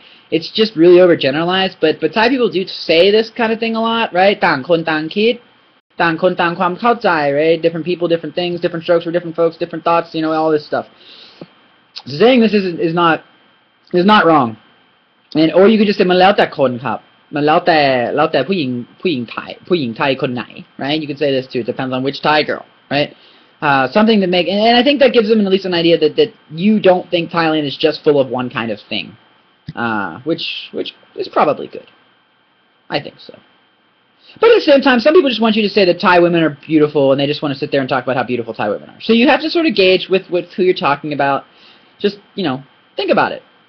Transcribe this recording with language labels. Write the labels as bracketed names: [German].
[English] It's just really overgeneralized, but Thai people do say this kind of thing a lot, right? [Thai] ต่างคนต่างคิดต่างคนต่างความเข้าใจ right? [English] Different people, different things, different strokes for different folks, different thoughts, all this stuff. So saying this is not wrong. And or you could just say [Thai] มันแล้วแต่คนครับมันแล้วแต่ผู้หญิงไทยคนไหน right? [English] You could say this too. It depends on which Thai girl, right? Something that and I think that gives them at least an idea that you don't think Thailand is just full of one kind of thing, which is probably good. I think so. But at the same time, some people just want you to say that Thai women are beautiful, and they just want to sit there and talk about how beautiful Thai women are. So you have to sort of gauge with who you're talking about. Just, think about it.